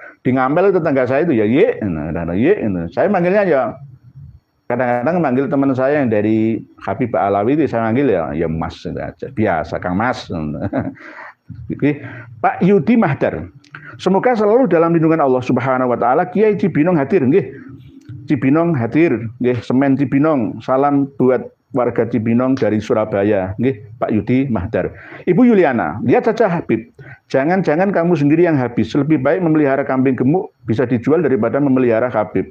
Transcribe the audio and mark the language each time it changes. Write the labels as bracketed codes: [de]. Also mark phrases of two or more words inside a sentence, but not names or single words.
[id] Di Ngampel tetangga saya itu ya iye, saya manggilnya ya kadang-kadang manggil teman saya yang dari Habib Alawi itu saya manggil ya Mas aja, biasa Kang Mas. Pak Yudi Mahdar. Semoga selalu dalam lindungan Allah [ar] سبحانه وتعالى. [id] Kiai Cibinong hadir nggih. Cibinong hadir nggih, Semen Cibinong. Salam buat warga Cibinong dari Surabaya nggih, Pak Yudi Mahdar. Ibu Yuliana, lihat saja Habib. Jangan-jangan kamu sendiri yang habis. Lebih baik memelihara kambing gemuk bisa dijual daripada memelihara Habib.